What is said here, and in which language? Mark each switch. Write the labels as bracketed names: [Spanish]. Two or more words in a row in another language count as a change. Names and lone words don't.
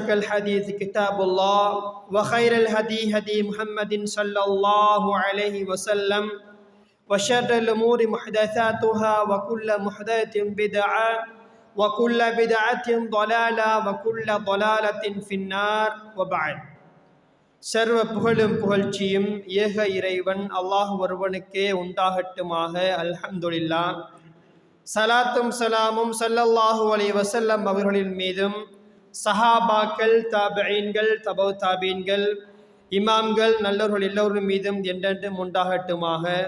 [Arabic] الحديث كتاب الله وخير الهدي هدي محمد صلى الله عليه وسلم وشر الأمور محدثاتها وكل محدثة بدعة وكل بدعة ضلالة وكل ضلالة في النار وبعد [Tamil] சர்வ புகழும் புகழ்ச்சியும் ஏக இறைவன் அல்லாஹ் ஒருவனுக்கே உண்டாகட்டுமாக. அல்ஹம்துலில்லாஹ். சலாத்தும் சலாமும் [Arabic] صلى الله عليه وسلم [Tamil] அவர்களின் மீதும் சஹாபாக்கள், தாபிஈன்கள், தபௌ தாபீன்கள், இமாம்கள், நல்லவர்கள் எல்லோரின் மீதும் என்றென்றும் உண்டாகட்டுமாக.